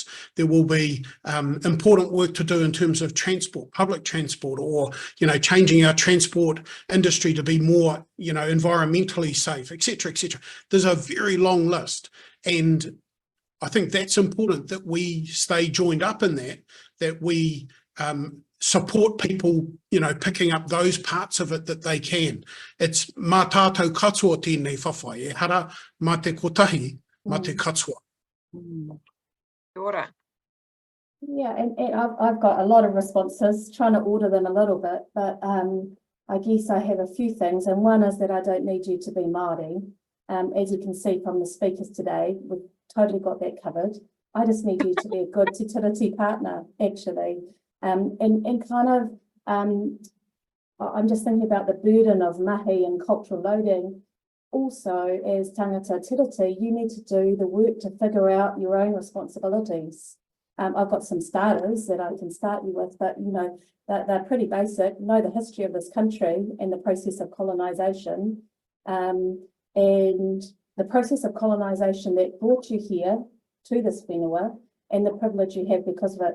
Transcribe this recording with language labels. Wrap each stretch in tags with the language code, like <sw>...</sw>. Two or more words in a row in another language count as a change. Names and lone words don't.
<en>There will be important work to do in terms of transport, public transport, or, you know, changing our transport industry to be more, you know, environmentally safe, etc., etc. There's a very long list, and I think that's important that we stay joined up in that we support people, you know, picking up those parts of it that they can.</en> <mi>It's mā tātou katoa tēnei whawhai, e hara mā te kotahi, mā te katoa.</mi> <en>Yeah, and I've got a lot of responses, trying to order them a little bit, but I guess I have a few things, and one is that I don't need you to be Māori. As you can see from the speakers today, we've totally got that covered. I just need you to be a good Te Tiriti partner, actually. And kind of, I'm just thinking about the burden of mahi and cultural loading. Also, as</en> <mi>tangata tiriti,</mi> <en>you need to do the work to figure out your own responsibilities. I've got some starters that I can start you with, but, you know, they're pretty basic. Know the history of this country and the process of colonisation. And the process of colonisation that brought you here to this whenua, and the privilege you have because of it.</en>